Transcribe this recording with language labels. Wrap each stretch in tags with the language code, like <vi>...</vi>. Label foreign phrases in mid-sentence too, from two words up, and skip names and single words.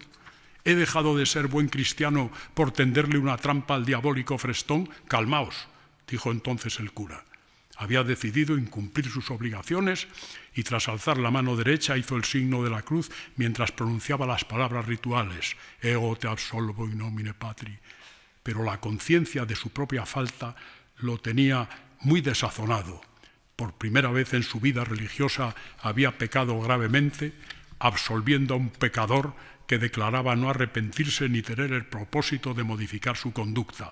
<es>¿He dejado de ser buen cristiano por tenderle una trampa al diabólico Frestón? Calmaos, dijo entonces el cura. Había decidido incumplir sus obligaciones y tras alzar la mano derecha hizo el signo de la cruz mientras pronunciaba las palabras rituales.</es> <la>Ego te absolvo in nomine Patri.</la> <es>Pero la conciencia de su propia falta lo tenía muy desazonado. Por primera vez en su vida religiosa había pecado gravemente, absolviendo a un pecador que declaraba no arrepentirse ni tener el propósito de modificar su conducta.</es>